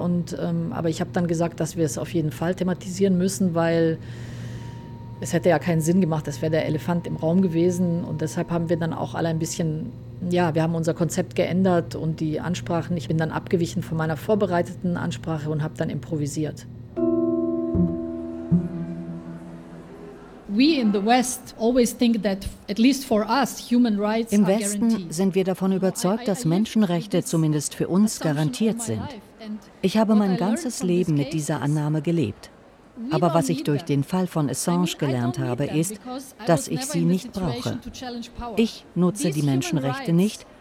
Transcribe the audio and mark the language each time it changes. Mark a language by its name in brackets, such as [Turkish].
[German] Und, aber ich habe dann gesagt, dass wir es auf jeden Fall thematisieren müssen, weil es hätte ja keinen Sinn gemacht, das wäre der Elefant im Raum gewesen. Und deshalb haben wir dann auch alle ein bisschen, ja, wir haben unser Konzept geändert und die Ansprachen. Ich bin dann abgewichen von meiner vorbereiteten Ansprache und habe dann improvisiert. [English] We in the West always think that, at least for us, human rights are guaranteed. [German] Im Westen sind wir davon überzeugt, dass Menschenrechte zumindest für uns garantiert sind. Ich habe mein ganzes Leben mit dieser Annahme gelebt. Aber was ich durch den Fall von Assange gelernt habe, ist, dass ich sie nicht brauche. Ich nutze die Menschenrechte nicht,